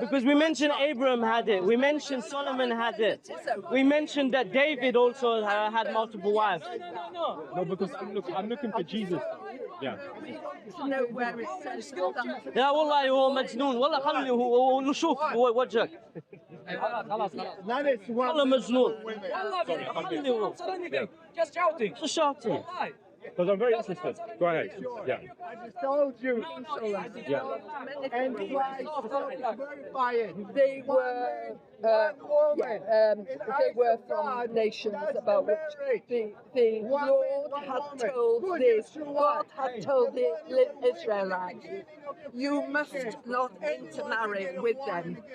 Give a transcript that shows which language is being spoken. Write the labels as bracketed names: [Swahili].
[English] Because we mentioned Abraham had it. We mentioned Solomon had it. We mentioned that David also had multiple wives. No, because I'm looking for Jesus. Yeah. know where it says that. [Arabic] لا والله هو مجنون والله خليه هو شوف هو وجهك والله مجنون خليه هو [English] Just shouting. Just shouting. Because I'm very interested. Go ahead. Yeah. I just told you. Yeah. And verify it. They were, they were from nations about which the Lord had told God had told the Israelites, you must not intermarry with them.